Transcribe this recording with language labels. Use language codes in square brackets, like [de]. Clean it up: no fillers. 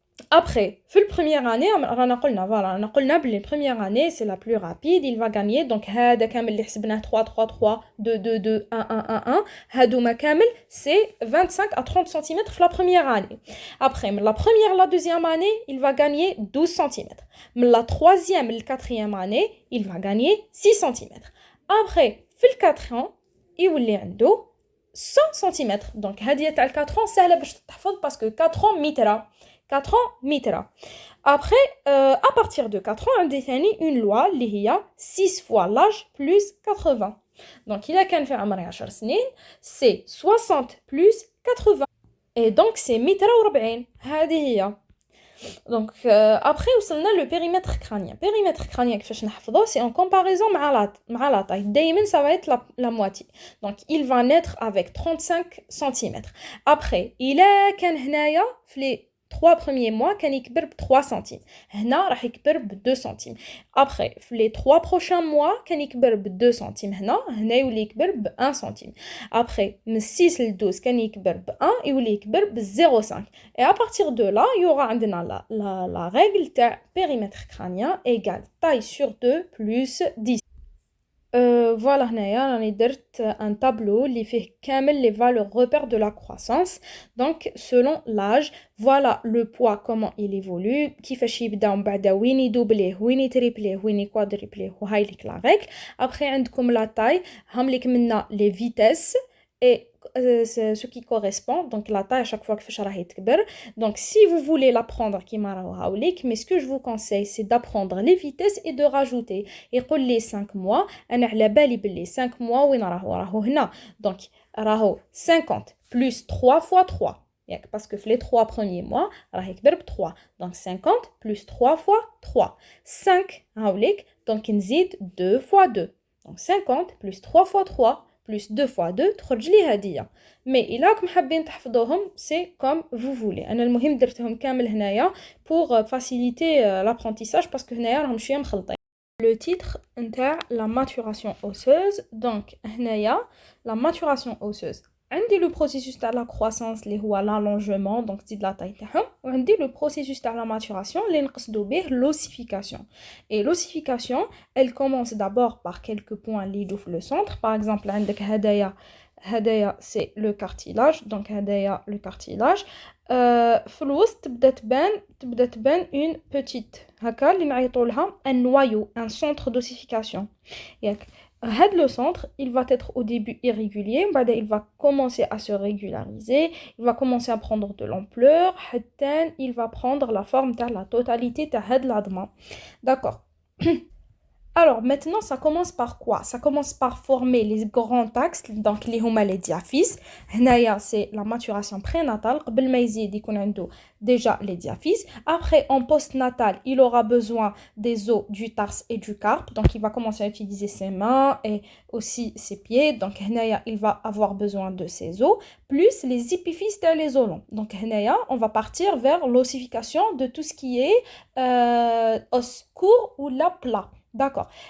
[fr] Après, في première année, [ar] رانا قلنا بلي [fr] première année c'est la plus rapide, il va gagner donc هذا كامل اللي حسبناه 3 3 3 2 2 2 1 1 1 1 هادوما كامل c'est 25 à 30 cm في la première année. Après, la première la deuxième année, il va gagner 12 cm. La troisième la quatrième année, il va gagner 6 cm. [ar] Après, في 4 ans, يولي عنده 100 cm. Donc هذه تاع 4 ans سهله باش تحفظ [fr] parce que 4 ans [ar] متر. 4 ans متر. [fr] Après, à partir de 4 ans, on définit une loi اللي هي 6 fois l'âge plus 80. Donc, il a كان في عمري 10 سنين, c'est 60 plus 80. Et donc, c'est 140. هذه هي. Donc, après, وصلنا le périmètre crânien. Périmètre crânien, كيفاش نحفظه, c'est en comparaison مع la taille. دايما, ça va être la moitié. Donc, il va naître avec 35 cm. Après, il a كان هنايا في les 3 premiers mois, كان يكبر ب 3 cm. [ar] هنا راح يكبر ب 2 cm. [fr] Après, les 3 prochains mois, كان يكبر ب 2 cm. [ar] هنا يولي يكبر ب 1 cm. Après, من 6 ل 12, كان يكبر ب 1, يولي يكبر ب 0,5. [fr] Et à partir de là, il y aura عندنا la règle تاع périmètre crânien égale taille sur 2 plus 10. Voilà, هنايا راني درت un tableau اللي فيه كامل les valeurs repères de la croissance. Donc, selon l'âge, voilà le poids, comment il évolue, [ar] كيفاش يبدا ومن بعد وين يدوبليه, وين يتريبليه, وين يكوادريبليه, وهاي لك la règle. [fr] Après, عندكم la taille, هم لك منا les vitesses et ce qui correspond, donc la taille à chaque fois que je راح يتكبر. Donc si vous voulez l'apprendre [ar] كيما راهو هاوليك, [fr] mais ce que je vous conseille c'est d'apprendre les vitesses et de rajouter. [ar] يقول لي 5 mois, انا على بالي باللي 5 mois وين راهو هنا. [fr] Donc راهو 50 plus 3 fois 3. Parce que les 3 premiers mois, راح يكبر ب 3. Donc 50 plus 3 fois 3. 5 هاوليك, donc نزيد 2 fois 2. Donc 50 plus 3 fois 3 plus 2 fois 2 تخرج لي هدية. Mais [ar] إلا راكم حابين تحفظوهم, [fr] c'est comme vous voulez. [ar] أنا المهم درتهم كامل هنايا [fr] pour faciliter l'apprentissage [ar] parce que هنايا راهم شوية مخلطين. [fr] Le titre نتاع la maturation osseuse. Donc هنايا la maturation osseuse. [ar] عندي le processus de la croissance اللي هو l'allongement, donc تزيد la taille تاعهم, وعندي [fr] le processus de la maturation [ar] اللي نقصدو به l'ossification. [fr] Et l'ossification, elle commence d'abord par quelques points اللي يجوا في le centre. Par exemple, عندك هدايا c'est le cartilage, donc هدايا le cartilage. [ar] في الوسط تبدا تبان une petite هكا اللي نعيطوا لها [fr] un noyau, un centre d'ossification. ياك le centre, il va être au début irrégulier, il va commencer à se régulariser, il va commencer à prendre de l'ampleur, il va prendre la forme de la totalité de l'adma. D'accord. Alors maintenant, ça commence par quoi? Ça commence par former les grands axes, donc les diaphyses. Hnaïa, c'est la maturation prénatale. [ar] قبل ما يزيد يكون عنده déjà les diaphyses. [fr] Après, en postnatal, il aura besoin des os du tarse et du carpe. Donc, il va commencer à utiliser ses mains et aussi ses pieds. Donc, hnaïa, il va avoir besoin de ses os, plus les épiphyses et les os longs. Donc, hnaïa, on va partir vers l'ossification de tout ce qui est os court ou la plat. D'accord.